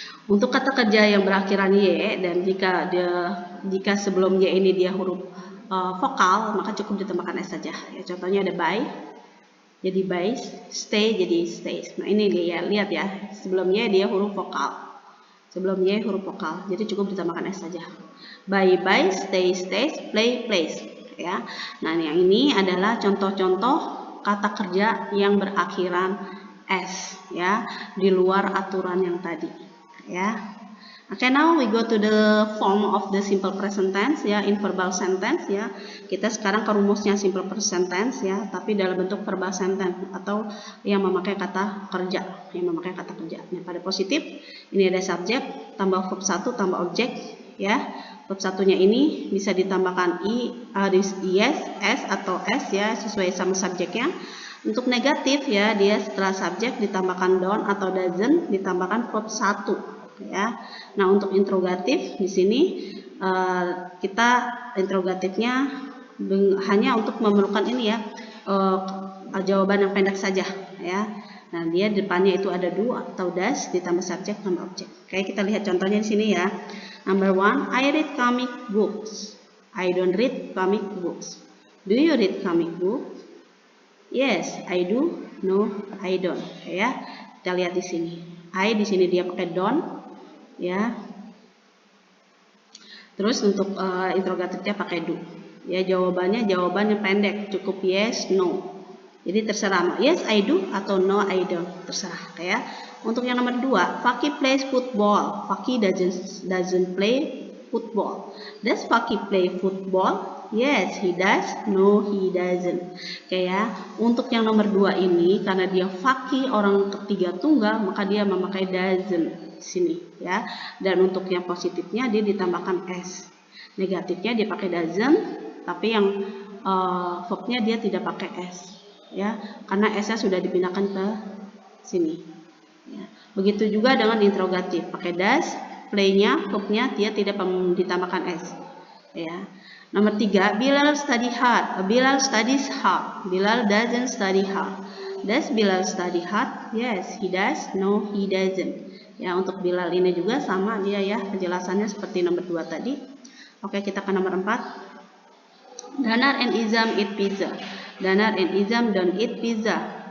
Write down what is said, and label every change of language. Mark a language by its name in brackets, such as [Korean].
[Indonesian] Untuk kata kerja yang berakhiran y dan jika sebelum y ini dia huruf vokal, maka cukup ditambahkan s saja. Ya, contohnya ada buy jadi buys, stay jadi stays. Nah, ini dia lihat ya, sebelum y dia huruf vokal. Sebelum y huruf vokal, jadi cukup ditambahkan s saja. [English] Buy, buys, stay, stays, play, plays. [Indonesian] Ya. Nah, yang ini adalah contoh-contoh kata kerja yang berakhiran s ya, di luar aturan yang tadi. Ya. [English] Okay, now we go to the form of the simple present tense ya, in verbal sentence ya. [Indonesian] Kita sekarang ke rumusnya simple present tense ya, tapi dalam bentuk verbal sentence atau yang memakai kata kerja, Nah, pada positif ini ada subjek tambah verb 1 tambah objek ya. Verb satunya ini bisa ditambahkan yes, s atau s ya, sesuai sama subjeknya. Untuk negatif ya, dia setelah subjek ditambahkan don't atau doesn't, ditambahkan verb 1 ya. Nah, untuk interrogatif di sini kita interrogatifnya hanya untuk memerlukan ini ya, jawaban yang pendek saja ya. Nah, dia depannya itu ada do atau does ditambah subjek tambah objek. Oke, kita lihat contohnya di sini ya. [English] Number 1, I read comic books. I don't read comic books. Do you read comic books? Yes, I do. No, I don't. [Indonesian] Ya, kita lihat di sini. I di sini dia pakai don't. Ya. Terus untuk interrogatifnya pakai do. Ya, jawaban yang pendek, cukup yes, no. Jadi terserah, [English] yes I do [Indonesian] atau [English] no I don't, [Indonesian] terserah ya. Untuk yang nomor 2, [English] Fakih plays football. Fakih doesn't play football. Does Fakih play football? Yes, he does. No, he doesn't. [Indonesian] Kayak untuk yang nomor 2 ini, karena dia Fakih orang ketiga tunggal, maka dia memakai doesn't sini ya. Dan untuk yang positifnya dia ditambahkan s. Negatifnya dia pakai doesn't, tapi yang verbnya dia tidak pakai s ya, karena s-nya sudah dipindahkan ke sini ya. Begitu juga dengan interrogatif, pakai does, play-nya, verbnya dia tidak ditambahkan s ya. [English] Nomor 3, Bilal study hard. Bilal studies hard. Bilal doesn't study hard. Does Bilal study hard? Yes, he does. No, he doesn't. [Indonesian] Ya, untuk Bilal ini juga sama dia ya, penjelasannya seperti nomor 2 tadi. Oke, kita ke nomor 4. [English] Danar and Izam eat pizza. Danar and Izam don't eat pizza.